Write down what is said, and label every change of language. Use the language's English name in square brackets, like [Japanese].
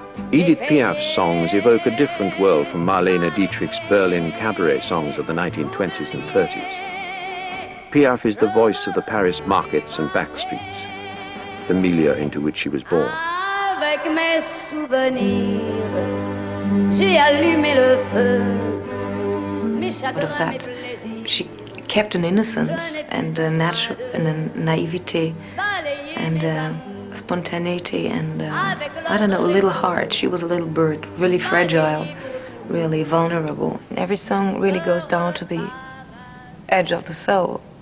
[English] Edith Piaf's songs evoke a different world from Marlene Dietrich's Berlin cabaret songs of the 1920s and 30s. Piaf is the voice of the Paris markets and back streets, the milieu into which she was born. [French] Avec mes souvenirs, j'ai allumé le feu. [English] Out of that, she kept an innocence and a natural and a naivete and spontaneity and I don't know, a little heart. She was a little bird, really fragile, really vulnerable. Every song really goes down to the edge of the soul.